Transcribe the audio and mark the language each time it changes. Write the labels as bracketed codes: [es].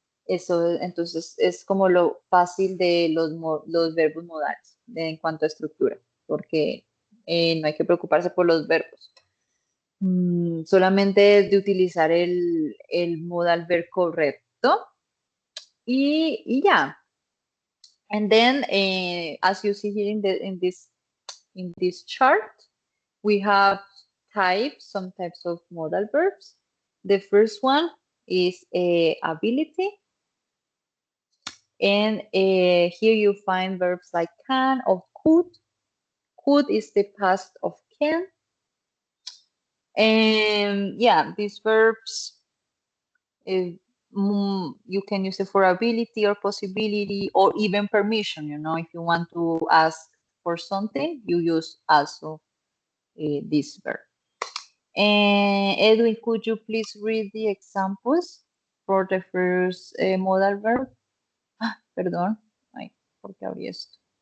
[es] Eso, entonces, es como lo fácil de los verbos modales en cuanto a estructura, porque no hay que preocuparse por los verbos. Solamente es de utilizar el modal verb correcto y ya. [en] And then, as you see here in this chart, we have some types of modal verbs. The first one is ability. And here you find verbs like can or could. Could is the past of can. And yeah, these verbs, you can use it for ability or possibility or even permission. You know, if you want to ask for something, you use also this verb. And Edwin, could you please read the examples for the first modal verb? [es] Perdón, ay, ¿por qué abrí esto?